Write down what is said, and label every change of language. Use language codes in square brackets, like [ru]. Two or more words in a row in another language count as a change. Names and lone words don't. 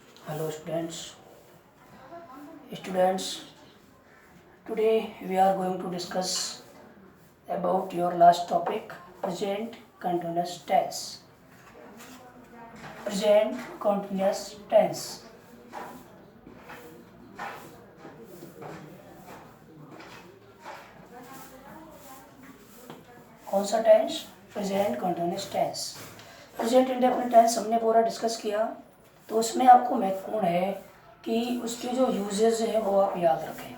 [en] Hello students, today we are going to discuss about your last topic, present continuous tense. Present continuous tense. [hi] कौन सा टेंस? [en] present continuous tense. present indefinite tense [hi] हमने पूरा डिस्कस किया, तो उसमें आपको महत्वपूर्ण है कि उसके जो यूजेस है वो आप याद रखें।